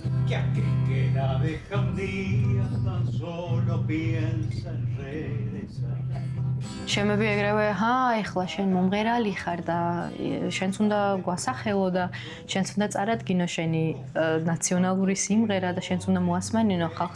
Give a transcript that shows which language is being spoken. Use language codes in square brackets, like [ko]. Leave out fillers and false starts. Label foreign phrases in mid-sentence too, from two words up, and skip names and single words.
[es] que aquel que la deja un día tan solo piensa en regresar. [ka] შემები ეგრევე, ეხლა შენ მომღერალი ხარ და შენც უნდა გვასახელო და შენც უნდა წარადგინო შენი ნაციონალური სიმღერა და შენც უნდა მოასმენინო ხალხს